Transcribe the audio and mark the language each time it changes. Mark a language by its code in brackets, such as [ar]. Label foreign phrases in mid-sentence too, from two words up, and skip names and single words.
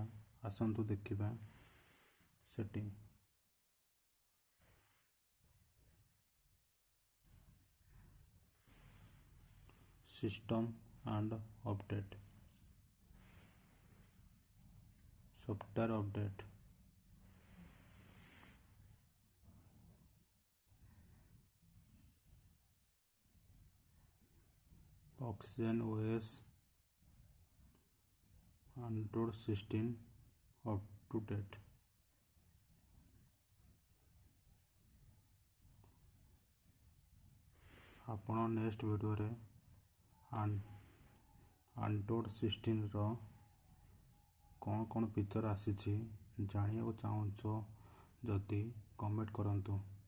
[or] ଆସନ୍ତୁ ଦେଖିବା ସେଟିଂ। [en] system and update. software update. ऑक्सीजन ओएस Android 16 up to date। [or] ଆପଣ [en] next video [or] Android 16ର କ'ଣ ଫିଚର ଆସିଛି ଜାଣିବାକୁ ଚାହୁଁଛ ଯଦି କମେଣ୍ଟ କରନ୍ତୁ।